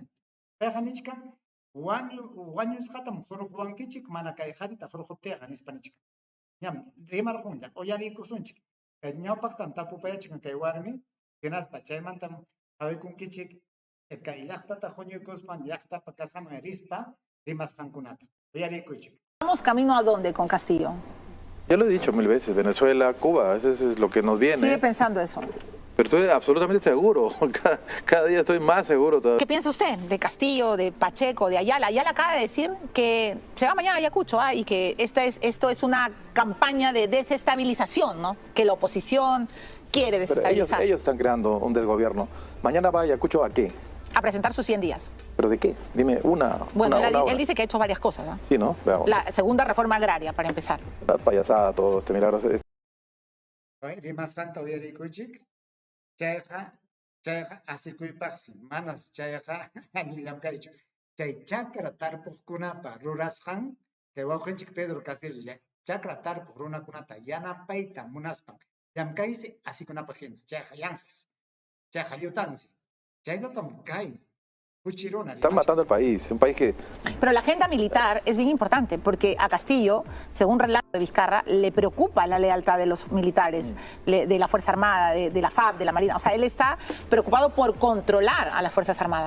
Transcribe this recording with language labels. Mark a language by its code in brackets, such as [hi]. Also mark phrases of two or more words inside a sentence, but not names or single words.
[qu] Payqa nichkan wañusqatam hurquwankichik, mana kay qarita hurquptiqa nispanichik. Ñam rimarqunña, uyariykusunchik. Kay ñawpaqtam tapupayachik kay warmi, hinaspa chaymantam hawaykunkichik, kay llaqtata huñuykuspan, llaqtapa kasqaman rispa rimasqankunata. Uyariykuychik. [es] ¿Vamos camino a dónde con Castillo? Ya lo he dicho 1000 veces, Venezuela, Cuba, eso es lo que nos viene. ¿Sigue pensando eso? Pero estoy absolutamente seguro, cada día estoy más seguro todavía. ¿Qué piensa usted de Castillo, de Pacheco, de Ayala? Ayala acaba de decir que se va mañana a Ayacucho y que esto es una campaña de desestabilización, ¿no? Que la oposición quiere desestabilizar. Ellos están creando un desgobierno. Mañana va a Ayacucho, ¿a qué? A presentar sus 100 días. ¿Pero de qué? Dime una. Bueno, una él dice que ha hecho varias cosas, ¿no? Sí, ¿no? Veamos. La segunda reforma agraria, para empezar. La payasada, todo este milagro. [qu] Rimasqanta uyariykuychik. Chayqa asikuypaqsi, manas chayqa llamkaychu. Chay chakra tarpuqkunapa rurasqan, kay wawqinchik Pedro Castillo, chakra tarpuq runakunata yanapayta munaspan, llamkaysi asikunapaq hina, chayqa yanqas, chayqa llutansi. Chaynotam kay. [es] Están matando el país, un país que... Pero la agenda militar es bien importante porque a Castillo, según relato de Vizcarra, le preocupa la lealtad de los militares, de la Fuerza Armada, de la FAB, de la Marina. O sea, él está preocupado por controlar a las Fuerzas Armadas.